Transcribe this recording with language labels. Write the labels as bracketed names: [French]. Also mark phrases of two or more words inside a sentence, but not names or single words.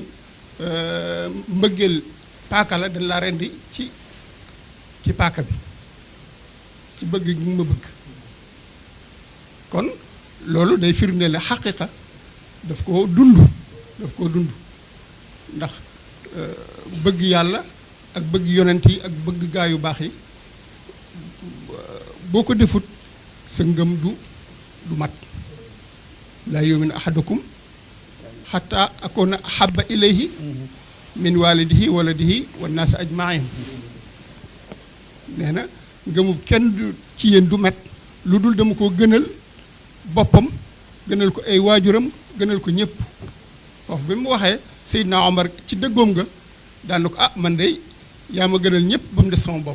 [Wolof] mbëggeel paaka la dañ laa rendi ci paaka bi ci bëgg gi ma bëgg kon loolu day firnde la xaqiqa daf koo dund ndax bëgg yàlla ak bëgg yonent yi ak bëgg gaa yu baax yi boo ko defut sa ngëm du mat [Arabic] لا يؤمن أحدكم حتى أكون أحب إليه من والده وولده والناس أجمعين [Wolof] nee na ngëmu kenn du ci yéen du mat lu dul dama ko gënal boppam gënal ko ay waajuram gënal ko ñëpp foofu bi mu waxee Seydina Omar ci dëggoom nga daan na ko man de yaa ma gënal ñëpp ba mu des sama bopp